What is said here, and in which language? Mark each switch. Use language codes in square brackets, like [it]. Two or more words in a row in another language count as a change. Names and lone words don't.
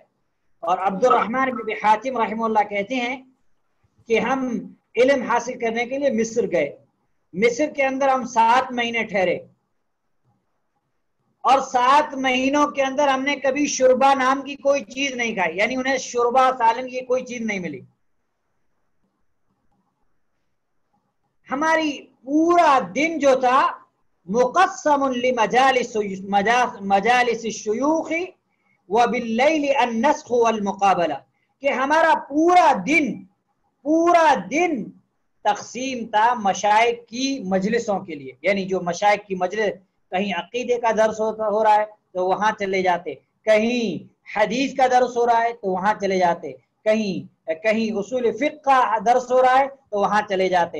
[ur] اور عبد الرحمن ابن ابی حاتم رحمہ اللہ کہتے ہیں کہ ہم علم حاصل کرنے کے لیے مصر گئے، مصر کے اندر ہم 7 مہینے ٹھہرے، اور 7 مہینوں کے اندر ہم نے کبھی شوربا نام کی کوئی چیز نہیں کھائی، یعنی انہیں شوربا سالن کی کوئی چیز نہیں ملی۔ ہماری پورا دن جو تھا [ar] مقسم مجالس شيوخ و بالليل النسخ والمقابلة, [ur] کہ ہمارا پورا دن تقسیم تھا مشائخ کی مجلسوں کے لیے. یعنی جو مشائخ کی مجلس، کہیں عقیدے کا درس ہو رہا ہے تو وہاں چلے جاتے، کہیں حدیث کا درس ہو رہا ہے تو وہاں چلے جاتے، کہیں اصول فقہ کا درس ہو رہا ہے تو وہاں چلے جاتے.